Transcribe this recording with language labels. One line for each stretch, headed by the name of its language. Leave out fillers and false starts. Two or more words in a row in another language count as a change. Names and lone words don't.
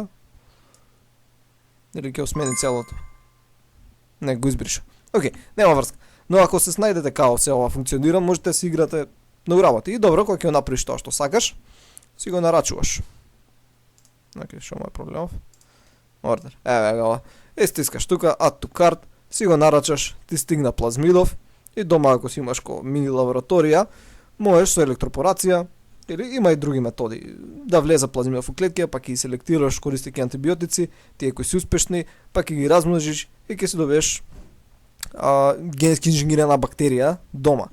Macedonian: Или ќе осмени целото? Не, го избриша. Океј, нема врска. Но ако се снајдете као се ова функционира, можете да си играте многу работи. И добро, кога ќе го направиш тоа што сакаш, си го нарачуваш. Океј, што му е проблемов? Ордер. Еве го. Стискаш тука,
English: add to cart,
Macedonian: си го нарачаш, ти стигна плазмидов и дома ако си имаш ко мини лабораторија, можеш со електропорација или има и други методи да влезе плазмидов во клетки, па ќе ги селектираш користејќи антибиотици, тие кои се успешни, па ќе ги размножиш и ќе си добиеш генетски инженирана бактерија дома.